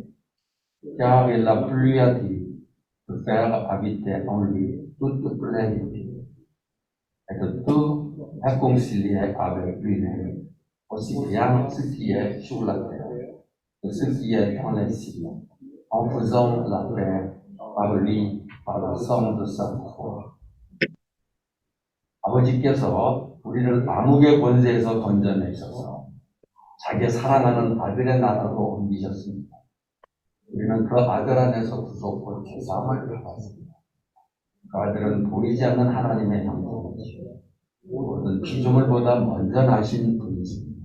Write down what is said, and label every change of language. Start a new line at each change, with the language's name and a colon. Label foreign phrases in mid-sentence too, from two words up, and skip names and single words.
French: Car il a plu à Dieu de faire habiter en lui toute plénitude, et de tout réconcilier avec lui-même, aussi bien ce qui est sur la terre que ce qui est dans les cieux, en faisant la paix par lui, par le sang de sa croix.
Korean: 아버지께서 우리를 암흑의 권세에서 건져내셔서 자기 사랑하는 아들의 나라로 옮기셨습니다. 우리는 그 아들 안에서 구속과 죄사함을 받았습니다. 그 아들은 보이지 않는 하나님의 형상이시고 모든 피조물보다 먼저 나신 분이십니다.